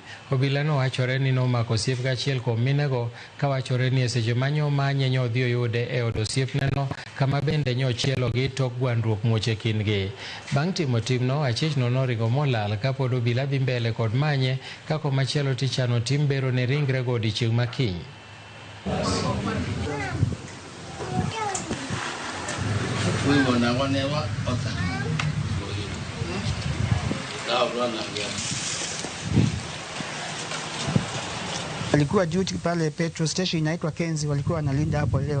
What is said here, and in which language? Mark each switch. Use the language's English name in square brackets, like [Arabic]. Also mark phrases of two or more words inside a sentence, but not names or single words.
[Luo (Kenya and Tanzania)] Obila no wachore ni nomako osiep gachiel kuom minego ka wachore ni e seche manyo manye nyodhi oyude e od osiepneno kama bende nyochielo gi tok gwandruok muoche kindgi. Bang' timo timno, achiechno noringo molal kapod obila dhi mbele kod manye kako machielo tichano tim bero ne ringre go odiechieng' makiny. [Swahili] Alikuwa duty pale [English] petrol station [Swahili] inaitwa Kenzi, walikuwa wanalinda hapo leo.